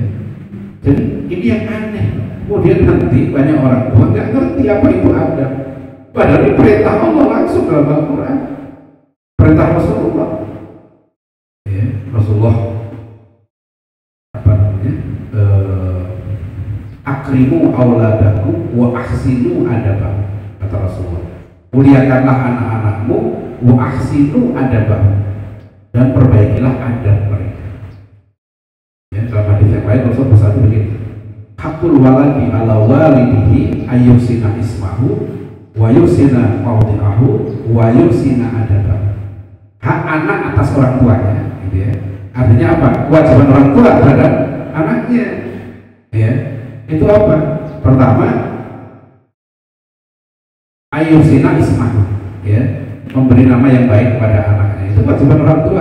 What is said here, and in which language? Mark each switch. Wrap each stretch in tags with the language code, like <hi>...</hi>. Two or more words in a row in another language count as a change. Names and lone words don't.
<id>Jadi ini yang aneh. Kemudian nanti banyak orang tua nggak ngerti apa itu adab, padahal ini perintah Allah langsung dalam Al-Quran, perintah Rasulullah, ya, Rasulullah apa namanya,</id> <ar>أكرموا أولادكم وأحسنوا أدبهم,</ar> <id>kata Rasulullah, muliakanlah anak-anakmu,</id> <ar>وأحسنوا أدبهم,</ar> <id>dan perbaikilah adab mereka. Ya, dalam hadis yang lain Rasul bersabda begini,</id> <ar>حق الولد على والده أن يحسن اسمه ويحسن موضعه ويحسن أدبه.</ar> <id>Hak anak atas orang tuanya, gitu ya. Artinya apa? Kewajiban orang tua terhadap anaknya, ya. Itu apa? Pertama,</id> <ar>أن يحسن اسمه,</ar> <id>ya, memberi nama yang baik kepada anaknya, itu kewajiban orang tua.</id>